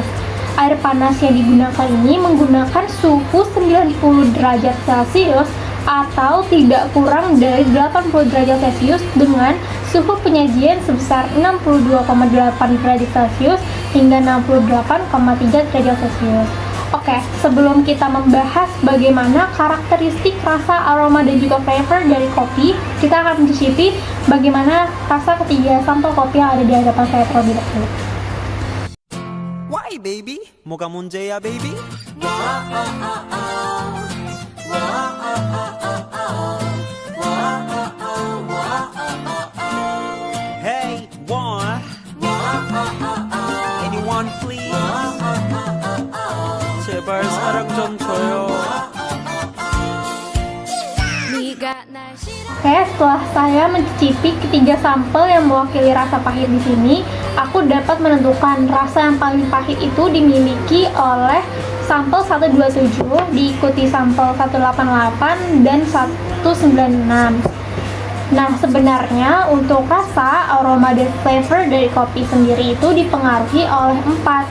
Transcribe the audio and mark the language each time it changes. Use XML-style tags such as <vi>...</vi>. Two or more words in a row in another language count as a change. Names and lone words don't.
<id>Air panas yang digunakan ini menggunakan suhu 90 derajat Celcius atau tidak kurang dari 80 derajat Celcius dengan suhu penyajian sebesar 62,8 derajat Celcius hingga 68,3 derajat Celcius. Oke, sebelum kita membahas bagaimana karakteristik rasa, aroma, dan juga flavor dari kopi, kita akan mencicipi bagaimana rasa ketiga sampel kopi yang ada di hadapan saya terlebih dahulu.</id> <ko>baby? 뭐가 문제야,</ko> <en>baby? Hey, one. Anyone, please?</en> <ko>제발 사랑 좀 줘요. 네가 날 싫어</ko> <id>Oke, setelah saya mencicipi ketiga sampel yang mewakili rasa pahit di sini, aku dapat menentukan rasa yang paling pahit itu dimiliki oleh sampel 127, diikuti sampel 188 dan 196. Nah, sebenarnya untuk rasa, aroma, dan flavor dari kopi sendiri itu dipengaruhi oleh 4.</id>